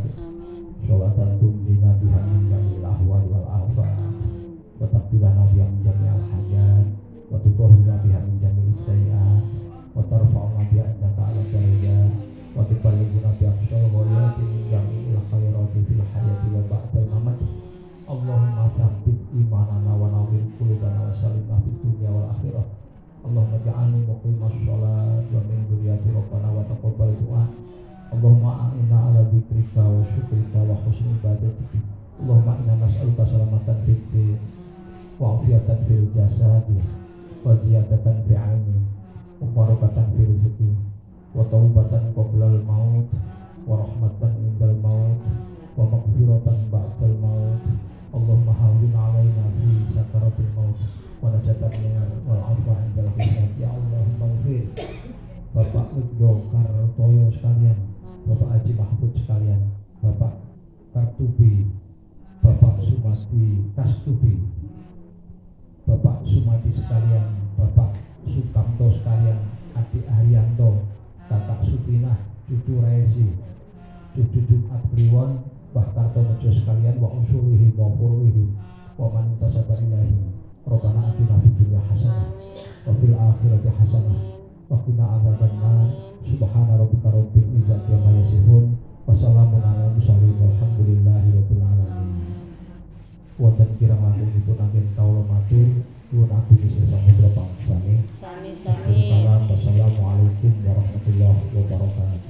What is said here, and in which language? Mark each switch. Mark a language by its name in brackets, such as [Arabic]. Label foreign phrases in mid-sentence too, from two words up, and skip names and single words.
[Arabic] صلاة تنجينا بها من جميع الأهوال والآفات وتقبلنا بها من جميع الحاجات وتطهرنا بها من جميع السيئات وترفعنا بها عندك على درجات وتبلغنا بها أقصى الغايات من جميع الخيرات في الحياة وبعد الممات. اللهم ثبت إيماننا ونور قلوبنا وسلمنا في الدنيا والآخرة. اللهم اجعلني مقيم الصلاة ومن ذريتي ربنا وتقبل دعاء. اللهم أعنا على ذكرك وشكرك وحسن عبادتك. اللهم إنا نسألك سلامة في الدين وعافية في الجسد وزيادة في العلم وبركة في الرزق وتوبة قبل الموت ورحمة عند الموت ومغفرة بعد الموت. اللهم هون علينا في سكرات الموت ونجاة من النار والعفو عند الحساب. يا اللهم اغفر Bapak Mugdo Kartoyo sekalian, Bapak Haji Mahfud sekalian, Bapak Kartubi, Bapak Sumati Kastubi, Bapak Sumati sekalian, Bapak Sukamto sekalian, Adik Haryanto, Kakak Sutinah, Cucu Rezi, Cucu Jumat Kliwon, Mbah Karto Mejo sekalian, وأصوله وفروعه ومن انتسب إليه. ربنا آتنا في الدنيا حسنة وفي الآخرة حسنة وقنا عذاب النار. سبحان ربك رب العزة عما يصفون وسلام على المرسلين والحمد لله رب العالمين. [Javanese] Wonten kirang langkung dipun anggen kawula matur nuwun agungipun samudra pangsane. Sami-sami. [Arabic] والسلام عليكم ورحمة الله وبركاته.